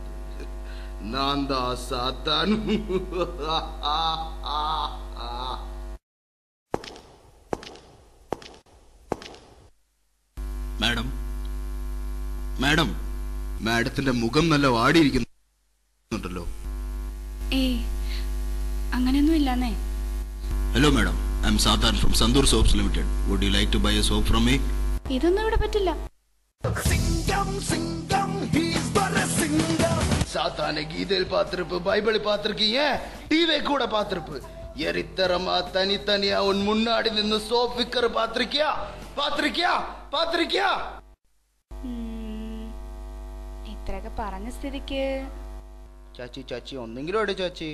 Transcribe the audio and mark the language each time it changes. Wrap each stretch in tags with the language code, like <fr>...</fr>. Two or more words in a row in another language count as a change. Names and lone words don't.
<ta>நான் தான் சாத்தான்.</ta> <ml>മാഡം, മാഡം, മാഡത്തിന്റെ മുഖം നല്ല വാടിയിരിക്കുന്നുണ്ടല്ലോ. ഏയ്, അങ്ങനെയൊന്നും ഇല്ലാന്നേ.</ml> <en>Hello madam, I am Saathan from Santoor Soaps Limited. Would you like to buy a soap from me?</en> <ml>ഇതൊന്നും ഇവിടെ പറ്റില്ല.</ml> <ta>சாத்தானை கீதையில் பார்த்திருப்பு, பைபிள் பார்த்திருக்கீங்க, டிவி கூட பார்த்திருப்பு. எரித்தரமா தனித்தனியா உன் முன்னாடி நின்று சோப் விக்கிற பார்த்திருக்கியா? பார்த்திருக்கியா? பார்த்திருக்கியா?</ta> <ml>ഇത്രയൊക്കെ പറഞ്ഞ സ്ഥിതിക്ക് ചാച്ചി ചാച്ചി ഒന്നെങ്കിലും എവിടെ ചാച്ചി?</ml>